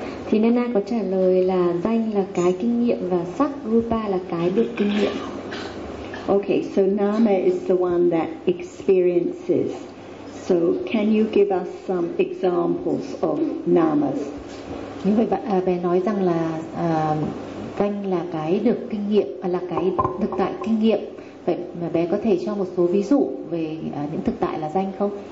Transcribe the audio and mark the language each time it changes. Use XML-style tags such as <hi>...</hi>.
<vi>Thì Nana có trả lời là danh là cái kinh nghiệm và sắc rupa là cái được kinh nghiệm.</vi> <en>Okay, so nama is the one that experiences. So can you give us some examples of namas?</en> <vi>Như vậy bé nói rằng là danh là cái được kinh nghiệm, là cái thực tại kinh nghiệm. Vậy mà bé có thể cho một số ví dụ về những thực tại là danh không?</vi>